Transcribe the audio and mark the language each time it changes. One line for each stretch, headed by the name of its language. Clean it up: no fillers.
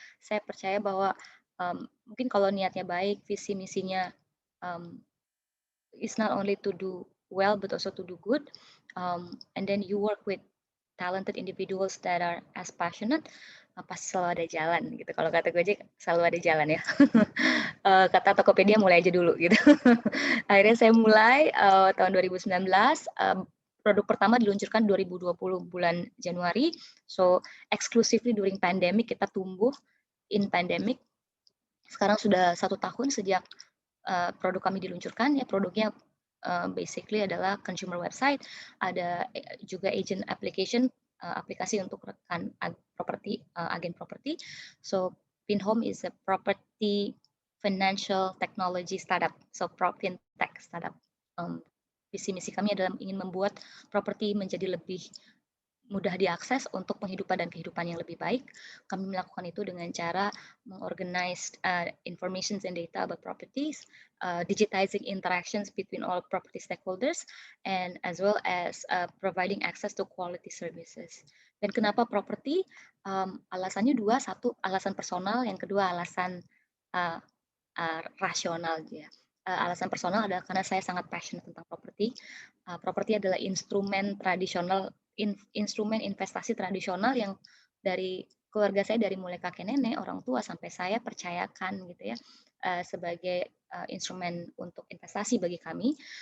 Indonesian: Saya percaya bahwa mungkin kalau niatnya baik, visi misinya
English: is not only to do well but also to do good, and then you work with talented individuals that are as passionate,
Indonesian: pasti selalu ada jalan gitu. Kalau kata Gojek selalu ada jalan ya. Kata Tokopedia mulai aja dulu gitu. Akhirnya saya mulai tahun 2019, produk pertama diluncurkan 2020 bulan Januari.
English: So exclusively during pandemic,
Indonesian: kita tumbuh
English: in pandemic.
Indonesian: Sekarang sudah 1 tahun sejak produk kami diluncurkan ya. Produknya basically adalah consumer website, ada juga agent application aplikasi untuk rekan properti, agen properti.
English: So Pinhome is a property financial technology startup, so fintech startup.
Indonesian: Visi misi kami adalah ingin membuat properti menjadi lebih mudah diakses untuk penghidupan dan kehidupan yang lebih baik. Kami melakukan itu dengan cara mengorganize
English: information and data about properties, digitizing interactions between all property stakeholders, and as well as providing access to quality services.
Indonesian: Dan kenapa properti? Alasannya dua, satu alasan personal, yang kedua alasan rasional. Ya. Alasan personal adalah karena saya sangat passionate tentang properti. Properti adalah instrumen tradisional, instrumen investasi tradisional yang dari keluarga saya, dari mulai kakek nenek, orang tua sampai saya percayakan gitu ya, sebagai instrumen untuk investasi bagi kami.